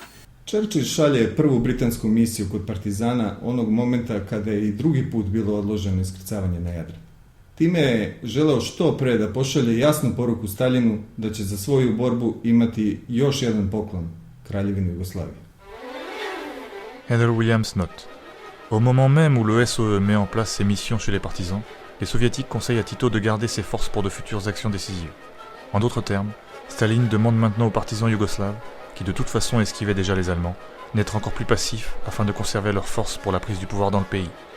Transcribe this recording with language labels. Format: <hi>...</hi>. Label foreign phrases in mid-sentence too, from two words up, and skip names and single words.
<sr>Churchill šalje prvu britansku misiju kod partizana onog momenta kada je i drugi put bilo odloženo iskrcavanje na Jadran. Time je želeo što pre da pošalje jasnu poruku Staljinu da će za svoju borbu imati još jedan poklon Kraljevini Jugoslavije.</sr> <fr>Heather Williams note: Au moment même où le SOE met en place ses missions chez les partisans, les soviétiques conseillent à Tito de garder ses forces pour de futures actions décisives. En d'autres termes, Staline demande maintenant aux partisans yougoslaves, qui de toute façon esquivaient déjà les Allemands, d'être encore plus passifs afin de conserver leurs forces pour la prise du pouvoir dans le pays.</fr>